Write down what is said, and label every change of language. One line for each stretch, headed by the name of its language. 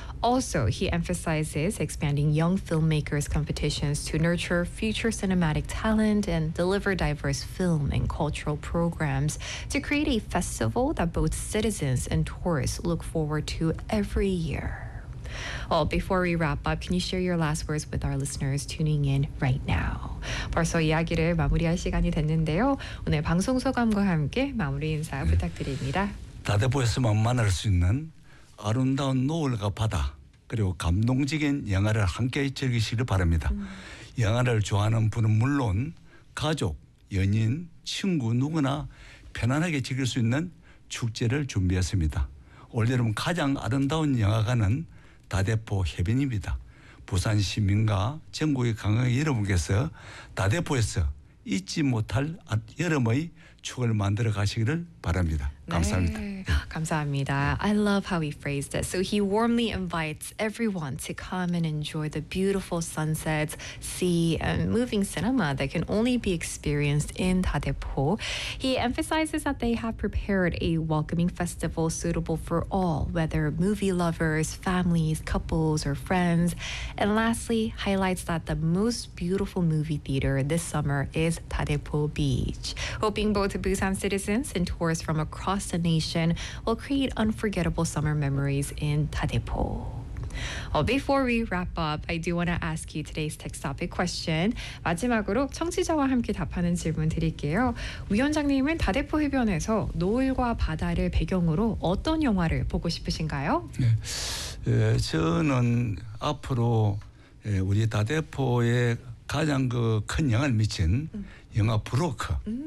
English: Also, he emphasizes expanding young filmmakers' competitions to nurture future cinematic talent and deliver diverse film and cultural programs to create a festival that both citizens and tourists look forward to every year. Well, before we wrap up, can you share your last words with our listeners tuning in right now?
Korean: 벌써 이야기를 마무리할 시간이 됐는데요. 오늘 방송 소감과 함께 마무리 인사 네. 부탁드립니다. 다대포에서만 만날 수 있는 아름다운 노을과 바다 그리고 감동적인 영화를 함께 즐기시길 바랍니다. 영화를 좋아하는 분은 물론 가족, 연인, 친구 누구나 편안하게 즐길 수 있는 축제를 준비했습니다. 올 여름 가장 아름다운 영화관은 다대포 해변입니다. 부산 시민과 전국의 관광객 여러분께서 다대포에서 잊지 못할 여름의 추억을 만들어 가시기를 바랍니다. 감사합니다. 네. 감사합니다.
English: I love how he phrased it. So he warmly invites everyone to come and enjoy the beautiful sunsets, see moving cinema that can only be experienced in 다대포. He emphasizes that they have prepared a welcoming festival suitable for all, whether movie lovers, families, couples, or friends. And lastly, highlights that the most beautiful movie theater this summer is 다대포 Beach. Hoping both Busan citizens and tourists from across the nation will create unforgettable summer memories in 다대포. Well, before we wrap up, I do want to ask you today's text topic question.
Korean: 마지막으로 청취자와 함께 답하는 질문 드릴게요. 위원장님은 다대포 해변에서 노을과 바다를 배경으로 어떤 영화를 보고 싶으신가요? 네, 저는 앞으로 우리 다대포에 가장 그 큰 영향을 미친 영화 브로커.